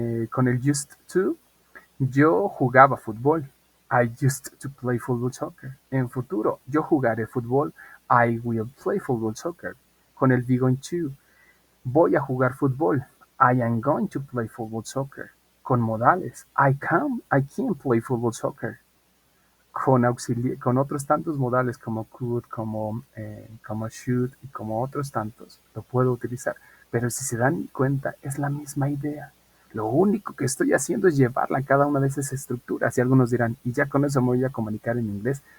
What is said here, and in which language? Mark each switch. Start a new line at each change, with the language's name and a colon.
Spanish: Con el used to, yo jugaba fútbol.
English: I used to play football soccer.
Spanish: En futuro, yo jugaré fútbol.
English: I will play football soccer.
Spanish: Con el be going to, voy a jugar fútbol.
English: I am going to play football soccer.
Spanish: Con modales.
English: I can play football soccer.
Spanish: Con otros tantos modales como could, como should y como otros tantos, lo puedo utilizar. Pero si se dan cuenta, es la misma idea. Lo único que estoy haciendo es llevarla a cada una de esas estructuras. Y algunos dirán, ¿y ya con eso me voy a comunicar en inglés?